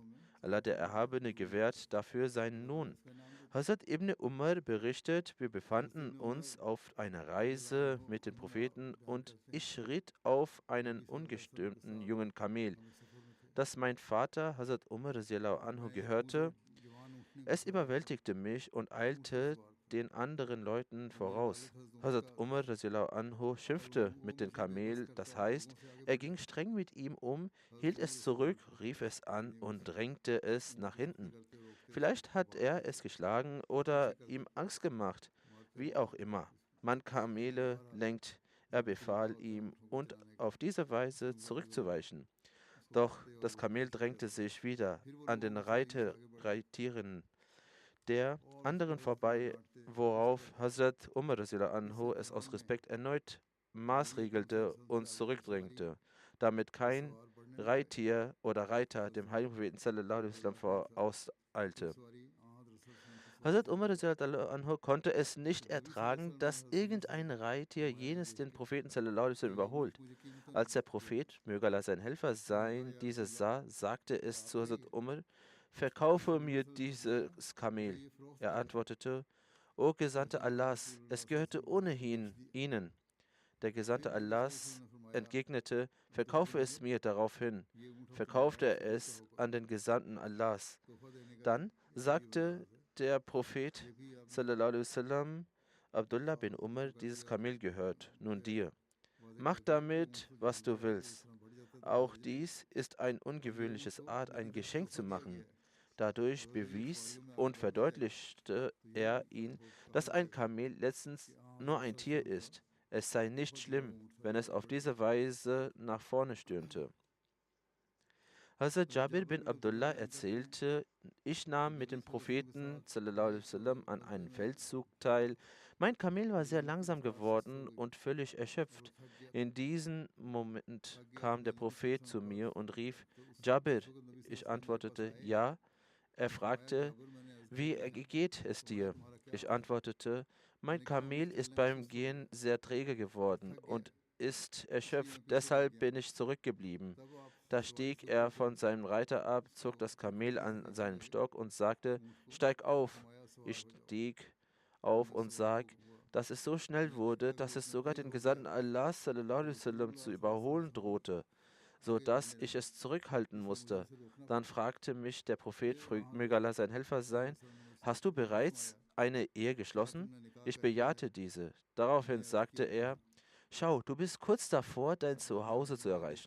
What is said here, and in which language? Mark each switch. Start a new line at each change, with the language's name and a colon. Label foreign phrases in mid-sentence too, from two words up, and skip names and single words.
German: Allah der Erhabene gewährt dafür seinen Lohn. Hazrat Ibn Umar berichtet, wir befanden uns auf einer Reise mit den Propheten und ich ritt auf einen ungestümten jungen Kamel, das mein Vater Hazrat Umar
Arabic: radiallahu anhu
German: gehörte. Es überwältigte mich und eilte den anderen Leuten voraus. Hazrat Umar
Arabic: radiallahu anhu
German: schimpfte mit dem Kamel, das heißt, er ging streng mit ihm um, hielt es zurück, rief es an und drängte es nach hinten. Vielleicht hat er es geschlagen oder ihm Angst gemacht, wie auch immer. Man Kamele lenkt, er befahl ihm, und auf diese Weise zurückzuweichen. Doch das Kamel drängte sich wieder an den Reittieren der anderen vorbei, worauf Hazrat Umar
Arabic: radiallahu anhu
German: es aus Respekt erneut maßregelte und zurückdrängte, damit kein Reittier oder Reiter dem heiligen Propheten
Arabic: sallallahu alaihi wasallam
German: vorauseilte. Hazrat Umar
Arabic: radiallahu anhu
German: konnte es nicht ertragen, dass irgendein Reittier jenes den Propheten
Arabic: sallallahu alaihi wasallam
German: überholt. Als der Prophet, möge Allah sein Helfer sein, dieses sah, sagte es zu Hazrat Umar: Verkaufe mir dieses Kamel. Er antwortete: O Gesandter Allahs, es gehörte ohnehin Ihnen. Der Gesandte Allahs entgegnete: Verkaufe es mir. Daraufhin verkaufte er es an den Gesandten Allahs. Dann sagte der Prophet
Arabic: sallallahu alaihi wasallam:
German: Abdullah bin Umar, dieses Kamel gehört nun dir. Mach damit, was du willst. Auch dies ist eine ungewöhnliche Art, ein Geschenk zu machen. Dadurch bewies und verdeutlichte er ihn, dass ein Kamel letztens nur ein Tier ist. Es sei nicht schlimm, wenn es auf diese Weise nach vorne stürmte. Hazrat Jabir bin Abdullah erzählte, ich nahm mit dem Propheten
Arabic: sallallahu alaihi wasallam
German: an einem Feldzug teil. Mein Kamel war sehr langsam geworden und völlig erschöpft. In diesem Moment kam der Prophet zu mir und rief: Jabir. Ich antwortete: Ja. Er fragte: Wie geht es dir? Ich antwortete: Mein Kamel ist beim Gehen sehr träge geworden und ist erschöpft, deshalb bin ich zurückgeblieben. Da stieg er von seinem Reiter ab, zog das Kamel an seinem Stock und sagte, steig auf. Ich stieg auf und sah, dass es so schnell wurde, dass es sogar den Gesandten Allah
Arabic: sallallahu alaihi wasallam
German: zu überholen drohte, so dass ich es zurückhalten musste. Dann fragte mich der Prophet, möge Allah sein Helfer sein, hast du bereits eine Ehe geschlossen? Ich bejahte diese. Daraufhin sagte er, schau, du bist kurz davor, dein Zuhause zu erreichen.